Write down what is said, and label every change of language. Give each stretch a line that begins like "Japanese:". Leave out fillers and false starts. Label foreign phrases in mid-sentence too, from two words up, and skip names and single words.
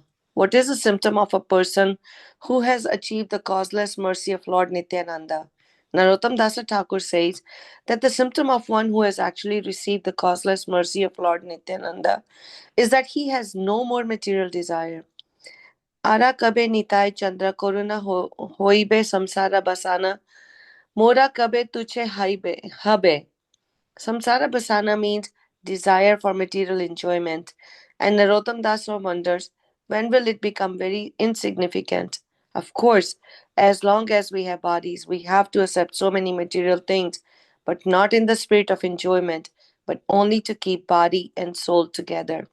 English: What is a symptom of a person who has achieved the causeless mercy of Lord Nityananda? Narottam Dasa Thakur says that the symptom of one who has actually received the causeless mercy of Lord Nityananda is that he has no more material desire.
Bangla: আর কবে নিতাই চন্দ্র করুণা হইবে সংসার বাসনা, মোর কবে তুচ্ছ হবে. সংসার বাসনা
English: means desire for material enjoyment, and Narottam Dasa wonders, when will it become very insignificant? Of course, as long as we have bodies, we have to accept so many material things, but not in the spirit of enjoyment, but only to keep body and soul together.